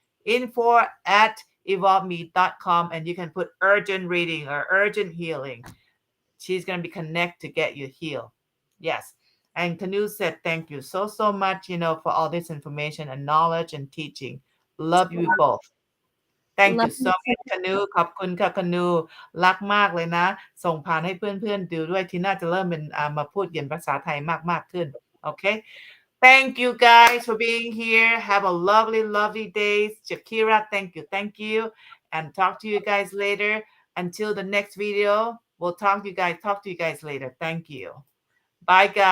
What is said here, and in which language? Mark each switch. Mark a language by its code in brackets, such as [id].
[en] Info at evolveme.com, and you can put urgent reading or urgent healing. She's going to be connect to get you healed. Yes. And Canoe said, thank you so, so much, for all this information and knowledge and teaching. Love you both. Thank Love you so you. much, Canoe. [th] ขอบคุณค่ะ Canoe รักมากเลยนะ ส่งผ่านให้เพื่อนๆดูด้วยที่น่าจะเริ่มเป็นมาพูดเขียนภาษาไทยมากๆขึ้น Okay. [en] Thank you guys for being here. Have a lovely, lovely day. Jakira, thank you. Thank you. And talk to you guys later. Until the next video, we'll talk to you guys. Talk to you guys later. Thank you. Bye, guys.